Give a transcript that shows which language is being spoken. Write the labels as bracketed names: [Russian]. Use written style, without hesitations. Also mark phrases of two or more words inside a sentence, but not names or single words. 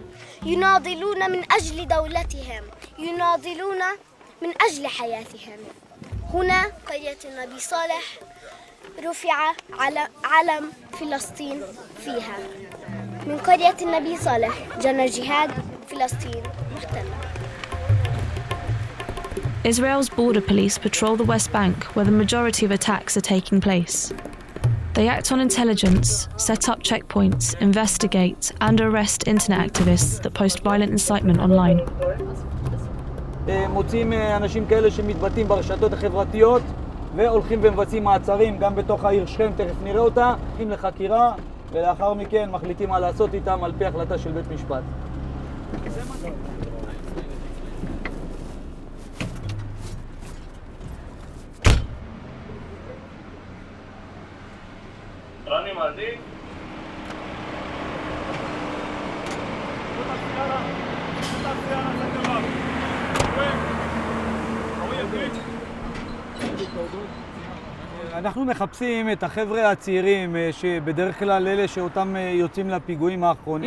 [Arabic] يناضلون من أجل دولتهم، يناضلون من أجل حياتهم. هنا قرية النبي صالح رفع علم فلسطين فيها. من قرية النبي صالح، جنى جهاد، فلسطين محتلة. [English] Israel's border police patrol the West Bank where the majority of attacks are taking place. They act on intelligence, set up checkpoints, investigate and arrest internet activists that post violent incitement online. [Hebrew] מוצאים אנשים כאלה שמתבטאים ברשתות החברתיות והולכים ומבצעים מעצרים גם בתוך העיר שכם, תכף נראה אותה, הולכים לחקירה ולאחר מכן מחליטים מה לעשות איתם על פי החלטה של בית משפט. راني مالدي אנחנו מחפשים את החבר'ה הצעירים שבדרך כלל אלה שאותם יוצאים לפיגועים האחרונים.